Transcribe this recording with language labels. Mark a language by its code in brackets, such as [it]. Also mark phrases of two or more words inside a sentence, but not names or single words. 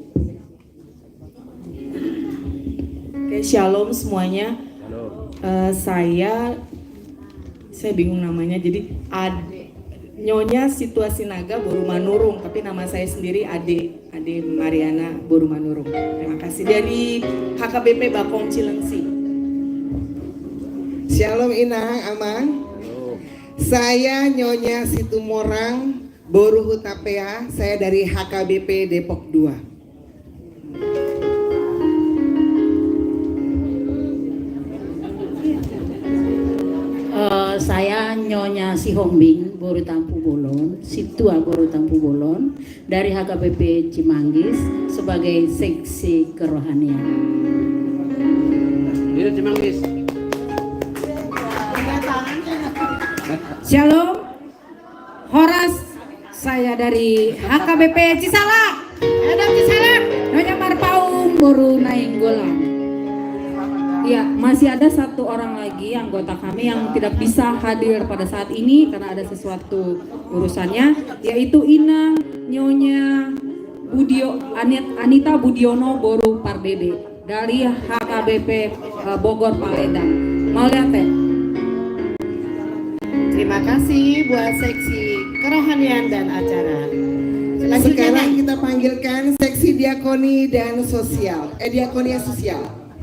[id] Oke, shalom semuanya. Saya bingung namanya, jadi Nyonya Situasi Naga Boru Manurung, tapi nama saya sendiri Ade Mariana Boru Manurung. Terima kasih dari HKBP Bakom Cilengsi. Shalom Inang, aman. Saya Nyonya Situmorang Boru Hutapea, saya dari HKBP Depok 2. Saya Nyonya Sihombing Boru Tampu Bolon, Situa Boru Tampu Bolon dari HKBP Cimanggis sebagai seksi kerohanian. Ini Cimanggis. Shalom. Horas, saya dari HKBP Cisalak. Ada Cisalak. Nyonya Marpaung Boru Nainggolan. Ya, masih ada satu orang lagi anggota kami yang tidak bisa hadir pada saat ini karena ada sesuatu urusannya, yaitu Inang Nyonya Anita Budiono Boru Pardede dari HKBP Bogor Paledang. Mau lihat teh? Terima kasih buat seksi kerohanian dan acara. Sekarang kita panggilkan seksi diakoni dan sosial, diakonia sosial.